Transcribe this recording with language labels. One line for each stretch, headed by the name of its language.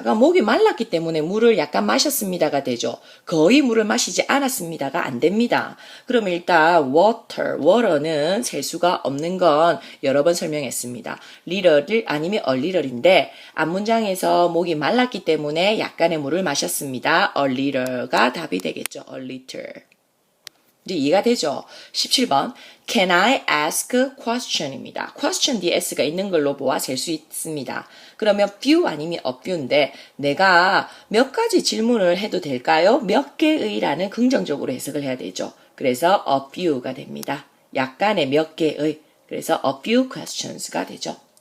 Korean: 그러니까 목이 말랐기 때문에 물을 약간 마셨습니다가 되죠. 거의 물을 마시지 않았습니다가 안 됩니다. 그러면 일단 water는 셀 수가 없는 건 여러 번 설명했습니다. little 아니면 a little인데 앞문장에서 목이 말랐기 때문에 약간의 물을 마셨습니다. a little가 답이 되겠죠. a little. 이제 이해가 되죠? 17번.
English: Can I ask a question입니다.
Korean: question 뒤에 s가 있는 걸로 보아 셀 수 있습니다. 그러면 few 아니면 a few인데 내가 몇 가지 질문을 해도 될까요? 몇 개의라는 긍정적으로 해석을 해야 되죠. 그래서 a few가 됩니다. 약간의 몇 개의. 그래서 a few questions가 되죠.